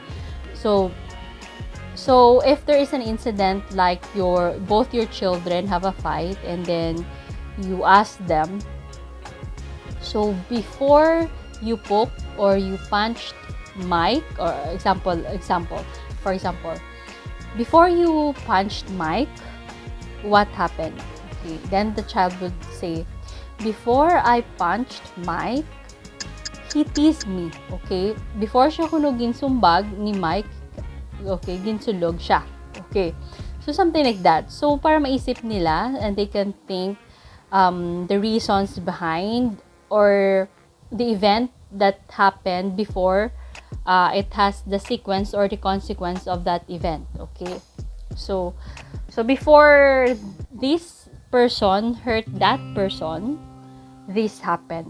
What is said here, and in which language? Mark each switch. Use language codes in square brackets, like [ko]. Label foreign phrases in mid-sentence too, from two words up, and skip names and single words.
[en] So if there is an incident like both your children have a fight and then you ask them, so before you poke or you punched Mike, or for example, before you punched Mike, what happened? Okay, then the child would say, before I punched Mike, he teased me. Okay? [hil] Before siya kuno ginsumbag ni Mike, okay, ginsulog siya. [en] Okay. So, something like that. So, [hil] para maisip nila [en] and they can think the reasons behind or the event that happened before it has the sequence or the consequence of that event. Okay? So before this person hurt that person, this happened.